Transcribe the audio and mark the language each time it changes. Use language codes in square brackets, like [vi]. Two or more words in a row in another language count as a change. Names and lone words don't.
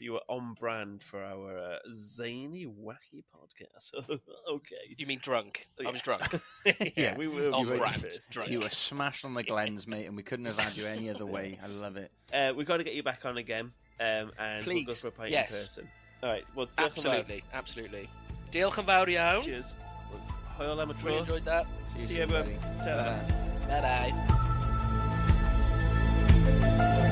[en] You were on brand for our zany, wacky podcast. Okay, you mean drunk? Yeah. I was drunk. Yeah, we were on brand. Drunk. You were smashed on the Glens, mate, and we couldn't have had you any other way. I love it. We've got to get you back on again, and please. We'll go for a pint in person. All right. Well, absolutely. [cy] Diolch yn fawr iawn. Cheers. Hwyl am y tros. [en] Really enjoyed that. See you everyone. Bye-bye.